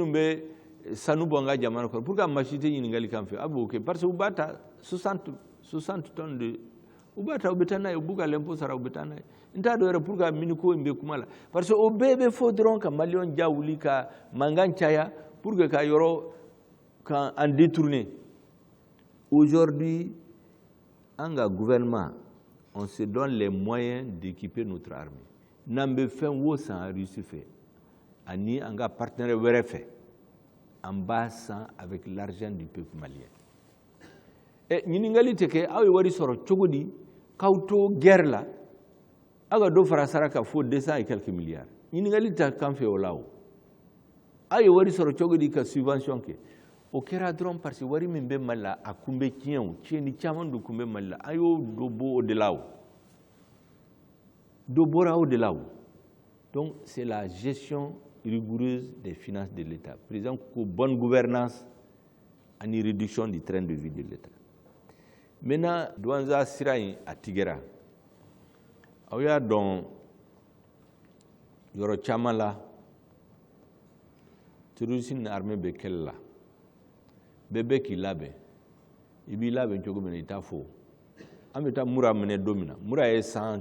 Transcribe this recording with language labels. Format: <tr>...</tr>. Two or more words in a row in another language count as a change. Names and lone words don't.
<bm>bɛ sanu bɔ an ka jamana kɔnɔ</bm> <fr>pour que</fr> <bm>machine tɛ ɲininkali kan fɛ a b'o kɛ</bm> <fr>parce que</fr> <bm>u b'a ta 60</bm> <fr>tonnes de</fr> <bm>u b'a ta u bɛ taa n'a ye u b'u ka l'impôt sara u bɛ taa n'a ye n t'a dɔn yɛrɛ</bm> <fr>pour que</fr> <bm>mine ko in bɛ kuma la</bm> <fr>parce que</fr> <bm>o bɛɛ bɛ fɔ dɔrɔn ka maliyɛn ja wuli ka mankan caya</bm> <fr>pour que</fr> <bm>ka yɔrɔ</bm> <fr>en détourner aujourd'hui en gouvernement on se donne les moyens d'équiper notre armée</fr> <bm>n'an bɛ fɛn o san Russie fɛ ani an ka partenaire wɛrɛ fɛ an b'a san</bm> <fr>avec l'argent du peuple malien</fr> <bm>ɲininkali tɛ kɛ aw ye wari sɔrɔ cogo di k'aw to guerre la aw ka dɔ fara sara kan fo 200</bm> <fr>et quelques milliards</fr> <bm>ɲininkali tɛ kan fɛ o la o aw ye wari sɔrɔ cogo di ka subvention kɛ o kɛra dɔrɔn</bm> <fr>parce que</fr> <bm>wari min bɛ Mali la a kun bɛ tiɲɛ o tiɲɛni caman de kun bɛ Mali la an y'o dɔ bɔ o de la o dɔ bɔra o de la o</bm> <fr>donc c'est la gestion rigoureuse des finances de l'État président ko bonne gouvernance ani réduction du train de vie de l'État maintenant douanza</fr> <bm>sira in a tigɛra aw y'a dɔn yɔrɔ caman la terroriste ni armée bɛ kɛlɛ la bɛɛ bɛ k'i labɛn i b'i labɛn cogo min na i t'a fɔ an bɛ taa mura minɛ don min na mura ye san</bm>